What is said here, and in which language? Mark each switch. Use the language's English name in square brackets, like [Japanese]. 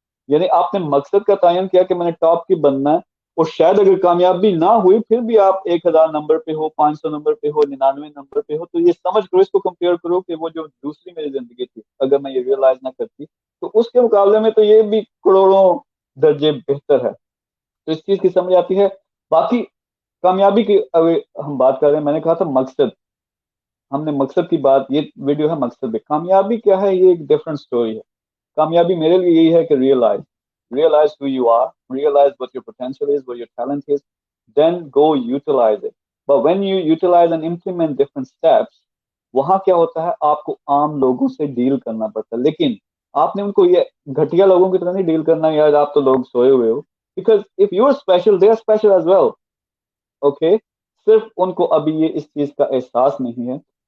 [Urdu] یعنی آپ نے مقصد کا تعین کیا کہ میں نے ٹاپ کی بننا ہے, اور شاید اگر کامیابی نہ ہوئی پھر بھی آپ 1000 نمبر پہ ہو, 500 نمبر پہ ہو, 99 نمبر پہ ہو, تو یہ سمجھ کرو, اس کو کمپیئر کرو کہ وہ جو دوسری میری زندگی تھی اگر میں یہ ریئلائز نہ کرتی تو اس کے مقابلے میں تو یہ بھی کروڑوں درجے بہتر ہے. تو اس چیز کی سمجھ آتی ہے. باقی کامیابی کی اگر ہم بات کر رہے ہیں, میں نے کہا تھا مقصد, ہم نے مقصد کی بات, یہ ویڈیو ہے مقصد پہ. کامیابی کیا ہے یہ ایک ڈفرنٹ سٹوری ہے. کامیابی میرے لیے یہی ہے کہ [English] realize who you are, realize what your potential is, what your talent is, then go utilize it. But when you utilize and implement different steps, [Urdu] وہاں کیا ہوتا ہے, آپ کو عام لوگوں سے ڈیل کرنا پڑتا ہے, لیکن آپ نے ان کو یہ گھٹیا لوگوں کی طرح نہیں ڈیل کرنا, یار آپ تو لوگ سوئے ہوئے ہو, [English] because if you are special, they are special as well. [Urdu] Okay, صرف ان کو ابھی یہ اس چیز کا احساس نہیں ہے.